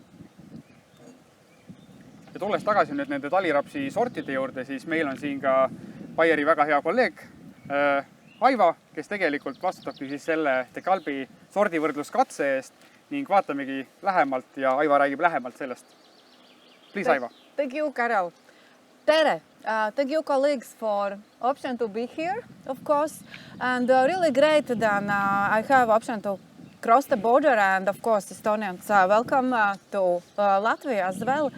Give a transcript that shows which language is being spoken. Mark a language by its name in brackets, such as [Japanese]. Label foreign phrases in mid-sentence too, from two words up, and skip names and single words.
[Estonian] Ja tulles tagasi nüüd nende talirapsi sortide juurde, siis meil on siin ka Baieri väga hea kolleeg Aiva, kes tegelikult vastutabki siis selle DEKALB-i sordivõrdluskatse eest ning vaatamegi lähemalt ja Aiva räägib lähemalt sellest. [English] Please, Aiva. Thank you, Carol. Tere, thank you, colleagues, for option to be here, of course. And really great that I have option to cross the border, and of course Estonians are welcome to Latvia as well.